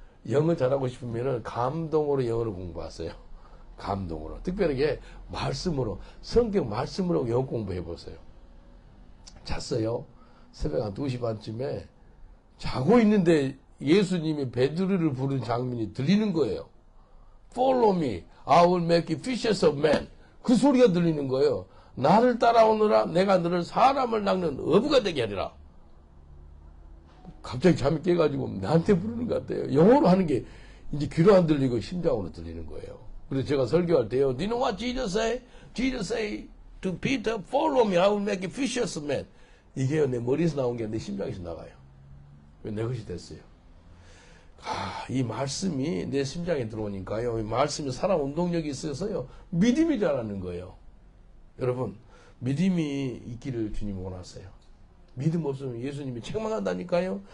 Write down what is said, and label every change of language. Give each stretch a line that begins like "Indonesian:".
Korean: 영어 잘하고 싶으면은 감동으로 영어를 공부하세요. 감동으로. 특별하게 말씀으로, 성경 말씀으로 영어 공부해 보세요. 잤어요. 새벽 한 2시 반쯤에 자고 있는데 예수님이 베드로를 부르는 장면이 들리는 거예요.
English: Follow me, I will make you fishers of men.
Korean: 그 소리가 들리는 거예요. 나를 따라오느라 내가 너를 사람을 낚는 어부가 되게 하리라. 갑자기 잠이 깨가지고 나한테 부르는 것 같아요. 영어로 하는 게 이제 귀로 안 들리고 심장으로 들리는 거예요. 그래서 제가 설교할 때요,
English: Do you know what Jesus say? Jesus say to Peter, Follow me, I will make you fishers of men.
Korean: 이게 내 머리에서 나온 게 내 심장에서 나가요. 내 것이 됐어요. 이 말씀이 내 심장에 들어오니까요, 이 말씀이 살아 운동력이 있어서요, 믿음이 자라는 거예요. 여러분, 믿음이 있기를 주님이 원하세요. 믿음 없으면 예수님이 책망한다니까요.